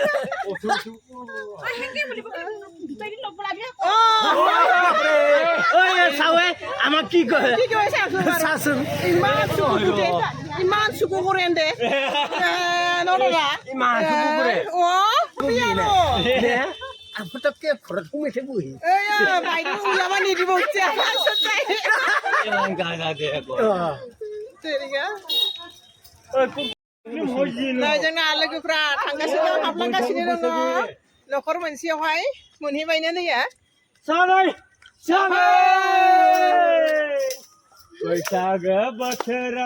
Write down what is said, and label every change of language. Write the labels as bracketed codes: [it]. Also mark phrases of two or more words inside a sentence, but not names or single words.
[as] আমাক কি কয় ইমান চুকু কৰে দে পতককে ঘৰত সোমাই থাকোহি [brx] जोंना लोगोफ्रा थांगासिनो हाबलांगासिनो दङ न'खर मोनसेयावहाय मोनहैबायनो नैया बैसागो बोथोरा